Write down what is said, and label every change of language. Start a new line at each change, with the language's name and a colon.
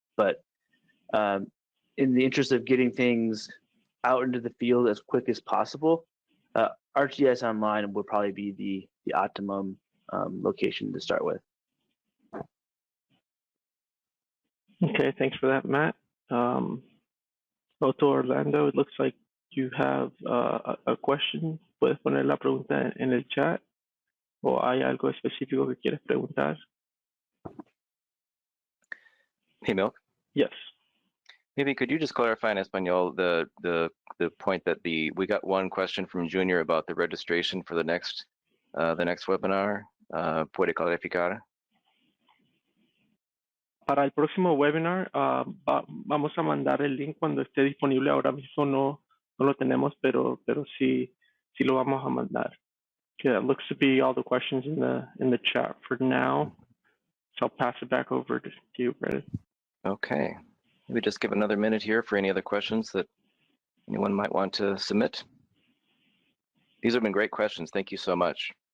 English: But in the interest of getting things out into the field as quick as possible, ArcGIS Online would probably be the optimum location to start with. Okay, thanks for that, Matt. Otto Orlando, it looks like you have a question.
Spanish: ¿Puedes poner la pregunta en el chat? ¿O hay algo específico que quieres preguntar?
English: Hey, Milk. Yes. Maybe could you just clarify in Espanol the point that we got one question from Junior about the registration for the next webinar?
Spanish: ¿Puede clarificar? Para el próximo webinar, vamos a mandar el link cuando esté disponible. Ahora mismo no lo tenemos, pero sí lo vamos a mandar.
English: Okay, that looks to be all the questions in the chat for now. So I'll pass it back over to you, Brandon. Okay. Maybe just give another minute here for any other questions that anyone might want to submit. These have been great questions. Thank you so much.